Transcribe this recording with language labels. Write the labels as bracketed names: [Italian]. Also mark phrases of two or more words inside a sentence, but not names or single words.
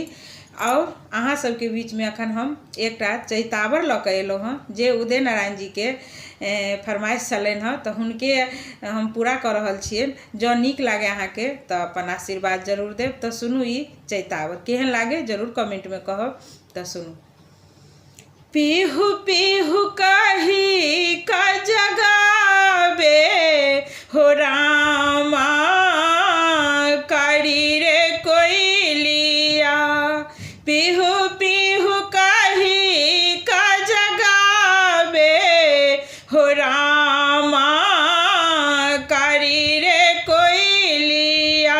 [Maithili] और अहाँ सबके बीच में अखन हम एकटा चैतावर लऽ के एलहुँ हँ जे उदय नारायण जी के फरमाइश छलनि हँ, तो हुनके हम पूरा कर रहल छियनि। जँ नीक लागे अहाँके तो अपन आशीर्वाद जरूर देव। तो सुनू ई चैतावर केहन लागे जरूर कमेंट में कहब। तो सुनू। [Bhojpuri] पीहू पीहू कही का जगावे हो रामा, करी रे कोयलिया। पीहू पीहू कही का जगावे हो रामा, करी रे कोयलिया।